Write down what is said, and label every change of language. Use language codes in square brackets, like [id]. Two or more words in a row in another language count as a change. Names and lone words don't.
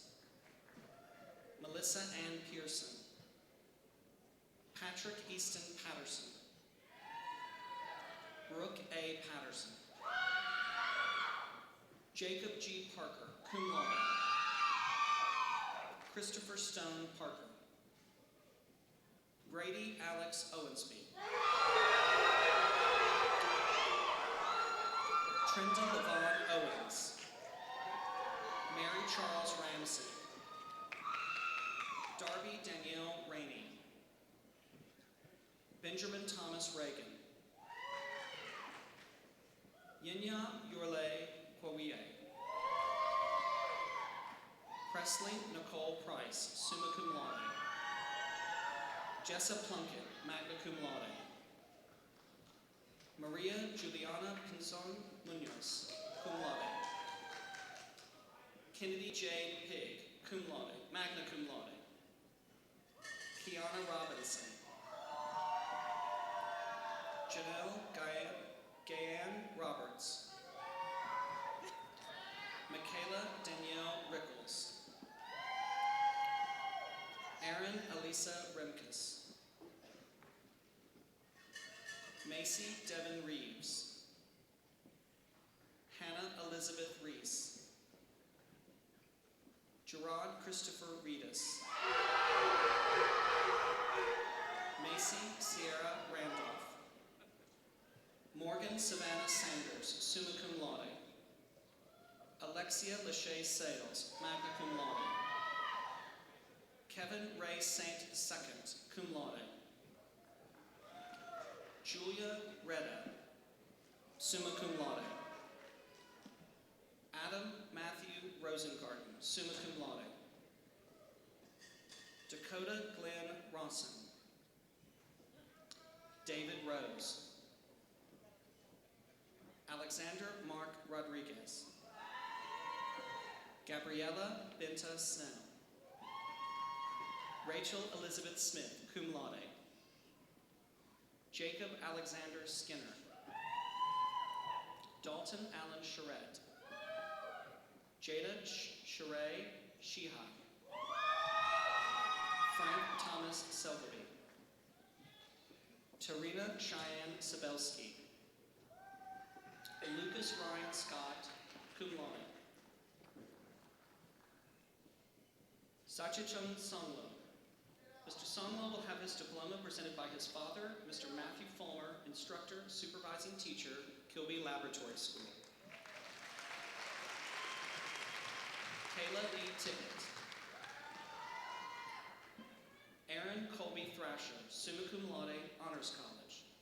[en] Melissa Ann Pearson. Patrick Easton Patterson. Brooke A. Patterson. Jacob G. Parker, [la] cum laude. [en] Christopher Stone Parker. Brady Alex Owensby. Trenton Levon Owens. Mary Charles Ramsey. Darby Danielle Rainey. Benjamin Thomas Reagan. Yinya Yurle Kwawie. Presley Nicole Price, [la] summa cum laude. Jessa Plunkett, magna cum laude. Maria Juliana Pinzon Munoz, cum laude. Kennedy Jade Pig, cum laude, magna cum laude. [en] Kiana Robinson. Janelle Gayan Roberts. Michaela Danielle Rickles. Erin Elisa Remkus. Macy Devin Reeves. Hannah Elizabeth Reese. Gerard Christopher Reedus. Macy Sierra Randolph. Morgan Savannah Sanders, [la] summa cum laude. Alexia Lachey Sales, magna cum laude. Kevin Ray Saint II, cum laude. Julia Reda, summa cum laude. Adam Matthew Rosengarten, summa cum laude. [en] Dakota Glenn Ronson. David Rose. Alexander Mark Rodriguez. Gabriella Benta Snell. Rachel Elizabeth Smith, [la] cum laude. [en] Jacob Alexander Skinner. Dalton Allen Charette. Jada Sheree Sheeha. Frank Thomas Selby. Tarina Cheyenne Sabelski. Lucas Ryan Scott, [la] cum laude. [en] Sachichung Songlo. Mr. Songlo will have his diploma presented by his father, Mr. Matthew Fulmer, instructor, supervising teacher, Kilby Laboratory School. Kayla Lee Tippett. [la] Aaron Colby Thrasher, summa cum laude, Honors College.